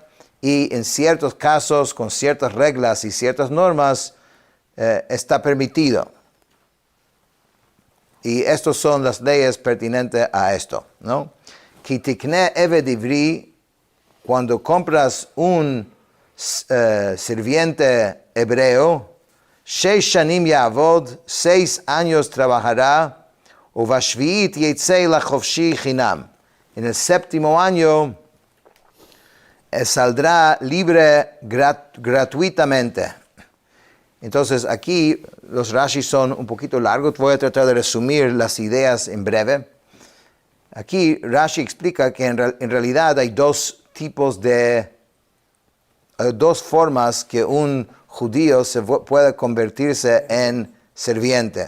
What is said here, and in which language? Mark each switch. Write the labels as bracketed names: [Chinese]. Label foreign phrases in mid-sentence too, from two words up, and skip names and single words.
[Spanish] Y en ciertos casos, con ciertas reglas y ciertas normas, está permitido. Y estas son las leyes pertinentes a esto, ¿no? [Hebrew] כי תקנה עבד עברי, [Spanish] cuando compras un sirviente hebreo, [Hebrew] 6 שנים יעבוד, [Spanish] 6 años trabajará, [Hebrew] ובשביעית יצא לחפשי חנם. [Spanish] En el 7º año saldrá libre gratuitamente. Entonces aquí los Rashi son un poquito largos, voy a tratar de resumir las ideas en breve. Aquí Rashi explica que en realidad hay dos formas que un judío puede convertirse en sirviente.